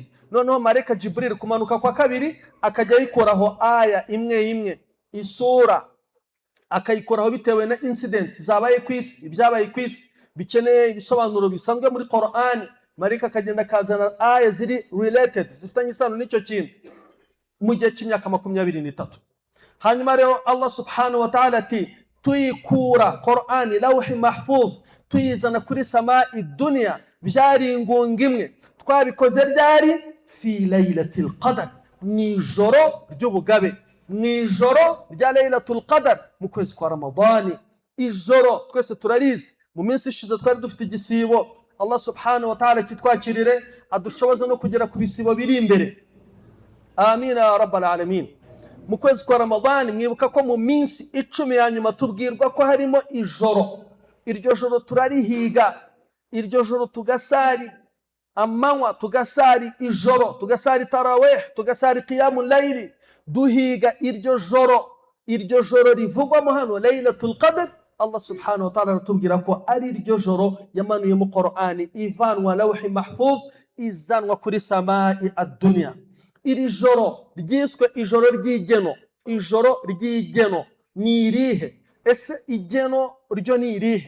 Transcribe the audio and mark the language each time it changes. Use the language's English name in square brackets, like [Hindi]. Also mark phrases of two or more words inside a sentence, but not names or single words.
[Kinyarwanda] Noneho malaika Jibril kumanuka kwa kabiri akajya yikoraho aya imwe imwe, isura akayikoraho bitewe na incident zabaye ku isi, ibyabaye ku isi bikeneye ibisobanuro bisanzwe muri Qur'ani. Malaika akagenda kazana aya ziri related, zifitanye isano n'icyo kintu mu gihe cy'imyaka 23. Hanyuma rero [Arabic] الله سبحانه وتعالى [Kinyarwanda] ati tuyikura Qur'ani [Arabic] لوح محفوظ [Kinyarwanda] tuyizana kuri [Arabic] سماء دنيا, [Kinyarwanda] byari ingunga imwe. Twabikoze ryari? [Arabic] في ليلة القدر, [Kinyarwanda] nijoro ry'ubugabe, nijoro rya [Arabic] ليلة القدر [Kinyarwanda] mu kwezi kwa Ramadani. Ijoro twese turarizi, mu minsi ishize twari dufite igisibo. [Arabic] الله سبحانه وتعالى [Kinyarwanda] kitwakirire adushoboza no kugera ku bisibo biri imbere. [Arabic] آمين يا رب العالمين. [Kinyarwanda] Mu kwezi kwa Ramadani mwibuka ko mu minsi 10 ya nyuma tubwirwa ko harimo ijoro. Iryo joro turarihiga, iryo joro tugasari amanywa, tugasari ijoro, tugasari tarawih, tugasari [Arabic] قيام الليل, [Kinyarwanda] duhiga iryo joro rivugwamo hano [Arabic] ليلة القدر. الله سبحانه وتعالى [Kinyarwanda] aratubwira ko ari iryo joro yamanuye mu Qur'ani ivanwa [Arabic] لوح محفوظ [Kinyarwanda] izanwa kuri [Arabic] سماء الدنيا. [Kinyarwanda] Iri joro ryiswe ijoro ry'igeno. Ijoro ry'igeno ni irihe? Ese igeno ryo ni irihe?